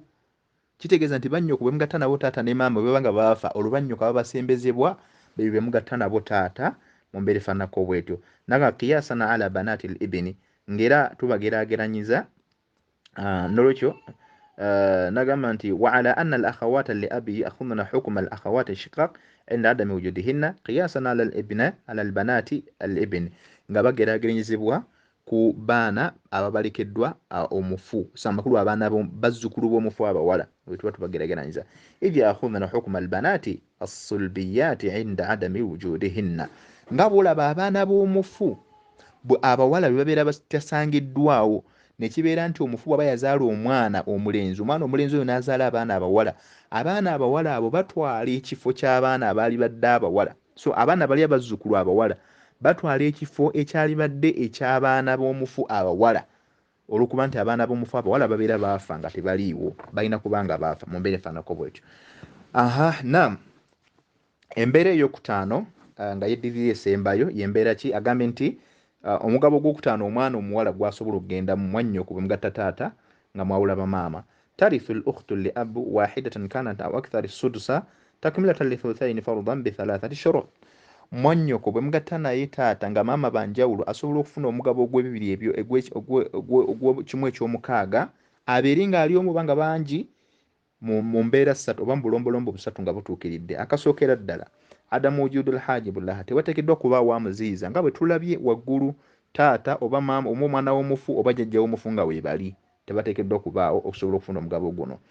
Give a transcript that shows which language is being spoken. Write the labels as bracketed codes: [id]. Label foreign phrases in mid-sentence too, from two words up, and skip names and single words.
[lg] Kitegeeza nti bannyoko be mugatta nabo taata ne maama bwe banga baafa olubanyoko ababasembezebwa be mugatta nabo taata mu mbeera efaananako bwetyo. [ar] Naga قياسا على بنات الابن [lg] ngera tubageraageranyiza n'olwekyo nagamba nti [ar] وعلى أن الأخوات لأب يأخذن حكم الأخوات الشقائق عند عدم وجودهن قياسا على البنات الابن [lg] nga bageraageranyizibwa ku baana ababalekeddwa omufu samakulu abaana bazzukulu b'omufu abawala wetuba tubageraageranyiza [ar] إذ يأخذن حكم البنات الصلبيات عند عدم وجودهن [lg] nga bolaba abaana b'omufu abawala bebabeera batasangiddwawo nekibeera nti omufu bwaba yazaala omwana omulenzi oyo n'azaala abaana abawala abo batwala ekifo ky'abaana abaali badde abawala. So abaana bali abazzukulu abawala batwala ekifo ekyali badde eky'abaana b'omufu abawala olwokuba nti abaana b'omufu abawala babeera baafa nga tebaliiwo balina kubanga baafa mu mbeera efaanako bwetyo. Naam embeera ey'okutaano nga yeddirira esembayo yembeera ki agambe nti omugabo gw'okutaano omwana omuwala gwasobola okugenda mu mwannyoko bwe mugatta taata nga mwawula bamaama [ar] ترث الأخت لأب واحدة كانت أو أكثر سدسا تكملة للثلثين فرضا بثلاثة شروط. [lg] Mwannyoko bwe mugatta naye taata nga maama banjawulo asobola okufuna omugabo ogw'ebibiri ebyo ogw'ekimu eky'omukaaga abeere ng'ali omu banga bangi mu mbeera ssatu oba mu bulombolombo busatu nga butuukiridde. Akasookera ddala [ar] عدم وجود الحاجب لها [lg] tewateekeddwa kubaawo amuziyiza nga bwe tulabye waggulu taata oba maama oba omwana w'omufu oba jjajja w'omufu nga weebali tebateekeddwa kubaawo okusobola okufuna omugabo guno.